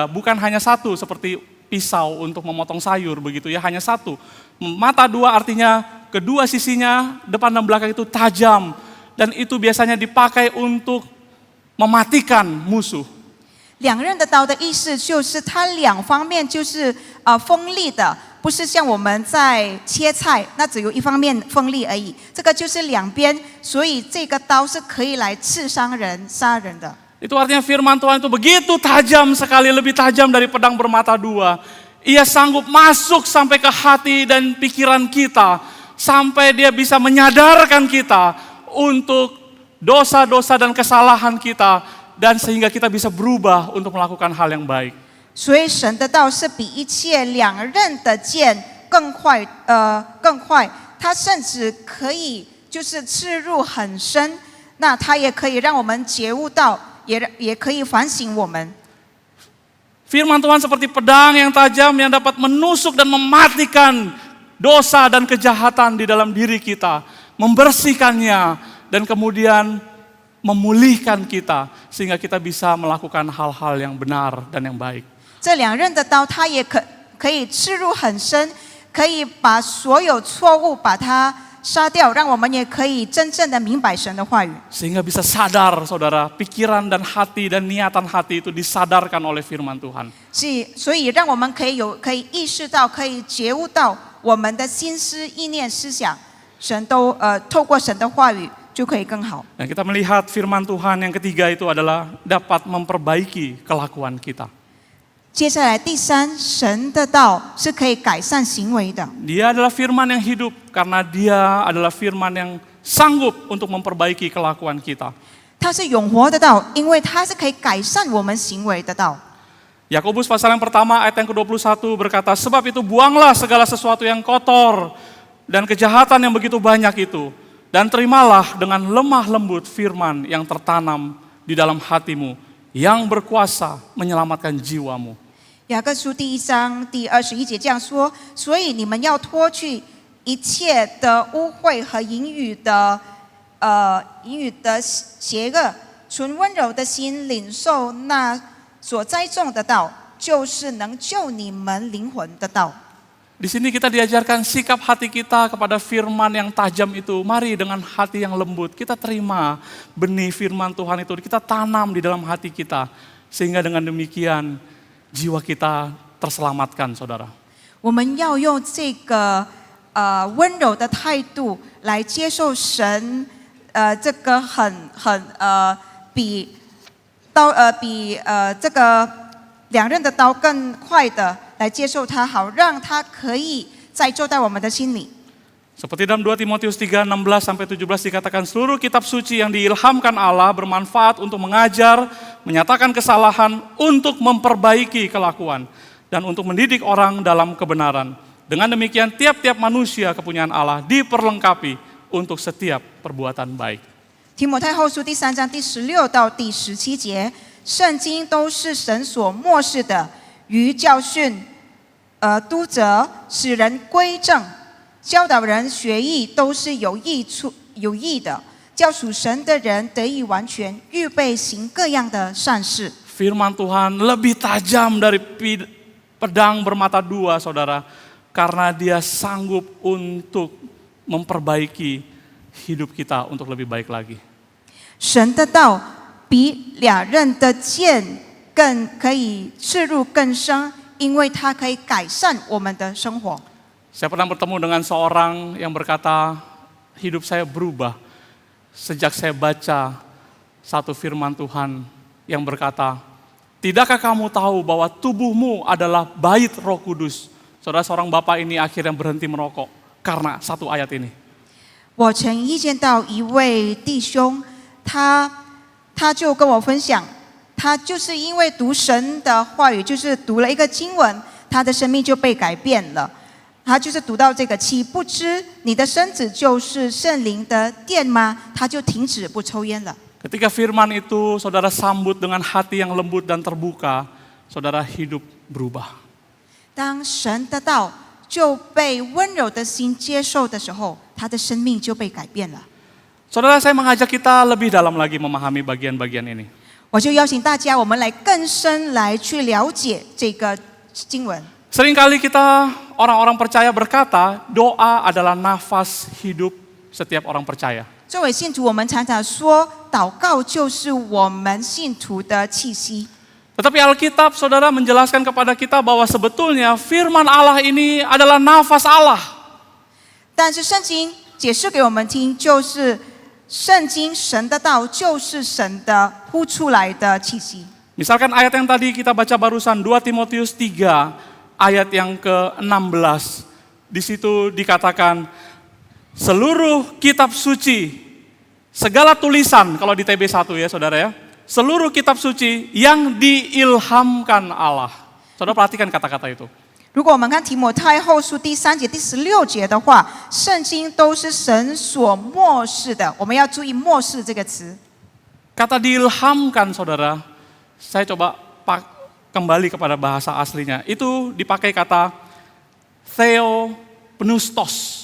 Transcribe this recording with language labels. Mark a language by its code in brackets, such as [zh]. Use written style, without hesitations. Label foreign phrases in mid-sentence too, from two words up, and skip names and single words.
[id] Bukan hanya satu seperti pisau untuk memotong sayur begitu ya, hanya satu. Mata dua artinya kedua sisinya depan dan belakang itu tajam. Dan itu biasanya dipakai untuk mematikan musuh. [zh] 两刃的刀的意思就是它两方面就是锋利的，不是像我们在切菜，那只有一方面锋利而已。这个就是两边，所以这个刀是可以来刺伤人、杀人的。 [id] Itu artinya firman Tuhan itu begitu tajam sekali, lebih tajam dari pedang bermata dua. Ia sanggup masuk sampai ke hati dan pikiran kita, sampai dia bisa menyadarkan kita untuk dosa-dosa dan kesalahan kita, dan sehingga kita bisa berubah untuk melakukan hal yang baik. [zh] 所以神的道是比一切两刃的剑更快，它甚至可以就是刺入很深，那它也可以让我们觉悟到，也可以反省我们。 [id] Firman Tuhan seperti pedang yang tajam yang dapat menusuk dan mematikan dosa dan kejahatan di dalam diri kita, membersihkannya dan kemudian memulihkan kita sehingga kita bisa melakukan hal-hal yang benar dan yang baik. [zh] 这两刃的刀，它也可以刺入很深，可以把所有错误把它杀掉，让我们也可以真正的明白神的话语。 [id] Sehingga bisa sadar, saudara, pikiran dan hati dan niatan hati itu disadarkan oleh firman Tuhan. [zh] 所以让我们可以意识到，可以觉悟到我们的心思、意念、思想，神都透过神的话语就可以更好。 [id] Dan kita melihat firman Tuhan yang ketiga itu adalah dapat memperbaiki kelakuan kita. [zh] 接下来第三，神的道是可以改善行为的。 [id] Dia adalah firman yang hidup karena dia adalah firman yang sanggup untuk memperbaiki kelakuan kita. [zh] 它是永活的道，因为它是可以改善我们行为的道。 [id] Yakobus pasal yang pertama ayat yang ke-21 berkata, sebab itu buanglah segala sesuatu yang kotor dan kejahatan yang begitu banyak itu, dan terimalah dengan lemah lembut firman yang tertanam di dalam hatimu, yang berkuasa menyelamatkan jiwamu. [zh] 雅各书第1章第21节这样说：所以你们要脱去一切的污秽和淫语的邪恶，存温柔的心领受那所栽种的道，就是能救你们灵魂的道。 [id] Di sini kita diajarkan sikap hati kita kepada firman yang tajam itu. Mari dengan hati yang lembut kita terima benih firman Tuhan itu, kita tanam di dalam hati kita. Sehingga dengan demikian jiwa kita terselamatkan, saudara. [zh] 我们要用这个温柔的态度来接受神，这个比这个两刃的刀更快的来接受它，好让它可以栽种在我们的心里。 [id] Seperti dalam 2 Timotius 3:16-17 dikatakan, seluruh kitab suci yang diilhamkan Allah bermanfaat untuk mengajar, menyatakan kesalahan, untuk memperbaiki kelakuan, dan untuk mendidik orang dalam kebenaran. Dengan demikian tiap-tiap manusia kepunyaan Allah diperlengkapi untuk setiap perbuatan baik. [zh] 提摩太后书第3章第16到第17节，圣经都是神所默示的，于教训、督责，使人归正。教导人学艺都是有益的，叫属神的人得以完全，预备行各样的善事。 [id] Firman Tuhan lebih tajam dari pedang bermata dua, saudara, karena dia sanggup untuk memperbaiki hidup kita untuk lebih baik lagi. [zh] 神的道比两刃的剑更可以刺入更深，因为它可以改善我们的生活。 [id] Saya pernah bertemu dengan seorang yang berkata, hidup saya berubah sejak saya baca satu firman Tuhan yang berkata, tidakkah kamu tahu bahwa tubuhmu adalah bait Roh Kudus? Saudara, seorang bapak ini akhirnya berhenti merokok karena satu ayat ini. [zh] 我曾遇见到一位弟兄，他就跟我分享，他就是因为读神的话语，就是读了一个经文，他的生命就被改变了。他就是读到这个，岂不知你的身子就是圣灵的殿吗？他就停止不抽烟了。 [id] Ketika firman itu saudara sambut dengan hati yang lembut dan terbuka, saudara hidup berubah. [zh] 当神的道就被温柔的心接受的时候，他的生命就被改变了。 [id] Saudara, saya mengajak kita lebih dalam lagi memahami bagian-bagian ini. [zh] 我就邀请大家，我们来更深来去了解这个经文。 [id] Seringkali kita orang-orang percaya berkata, doa adalah nafas hidup setiap orang percaya. [zh] 作为信徒，我们常常说，祷告就是我们信徒的气息。 [id] Tetapi Alkitab, saudara, menjelaskan kepada kita bahwa sebetulnya firman Allah ini adalah nafas Allah. [zh] 但是圣经解释给我们听，就是圣经神的道就是神的呼出来的气息。 [id] Misalkan ayat yang tadi kita baca barusan, 2 Timotius 3, ayat yang ke-16. Di situ dikatakan, seluruh kitab suci, segala tulisan, kalau di TB1 ya saudara ya, seluruh kitab suci yang diilhamkan Allah. Saudara perhatikan kata-kata itu. [zh] 如果我们看提摩太后书第3节、第16节的话，圣经都是神所默示的。我们要注意“默示”这个词。 [id] Kata diilhamkan, saudara, saya coba kembali kepada bahasa aslinya. Itu dipakai kata theopneustos.